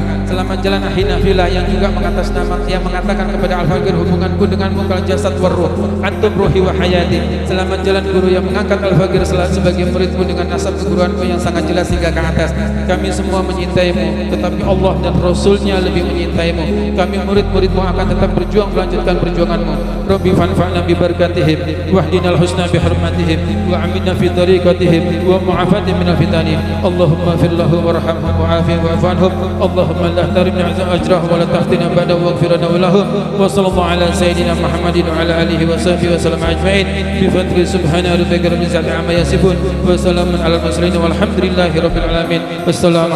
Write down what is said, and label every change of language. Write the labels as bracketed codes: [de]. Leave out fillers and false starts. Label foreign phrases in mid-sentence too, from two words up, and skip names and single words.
[id] Selamat jalan Ahina Filah yang juga yang mengatakan kepada Al-Faqir, hubunganku denganmu [ar] كالجسد والروح، أنتم روحي وحياتي. [id] Selamat jalan guru yang mengangkat Al-Faqir sebagai muridmu dengan nasab keguruanmu yang sangat jelas hingga ke atas. Kami semua menyintaimu, tetapi Allah dan Rasulnya lebih menyintaimu. Kami murid-muridmu akan tetap berjuang melanjutkan perjuanganmu. [ar] ربّ فانفعنا ببركتهم واهدنا الحسنى بحرمتهم وأمتنا في طريقتهم ومعافاة من الفتن. اللهم اغفر له وارحمه وعافه واعف عنهم. اللهم لا تحرمنا أجره ولا تفتنا بعده واغفر لنا ولهم. وصلى الله على سيدنا محمد وعلى آله وصحبه وسلم أجمعين بفضل سبحان ربك رب العزة عما يصفون وسلام على المرسلين والحمد لله رب العالمين.